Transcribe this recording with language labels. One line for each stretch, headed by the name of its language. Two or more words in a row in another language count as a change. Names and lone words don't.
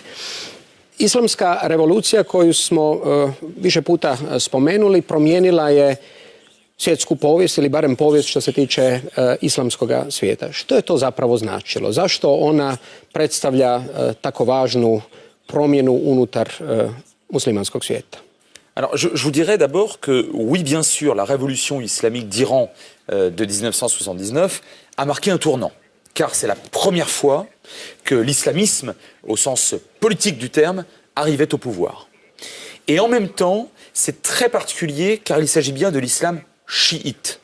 Croatian: Islamska revolucija, koju smo više puta spomenuli, promijenila je svjetsku povijest ili barem povijest što se tiče islamskog svijeta. Što je to zapravo značilo? Zašto ona predstavlja tako važnu promjenu unutar muslimanskog svijeta?
French: Alors, je vous dirais d'abord que, oui, bien sûr, la révolution islamique d'Iran de 1979 a marqué un tournant, car c'est la première fois que l'islamisme, au sens politique du terme, arrivait au pouvoir. Et en même temps, c'est très particulier, car il s'agit bien de l'islam chiite.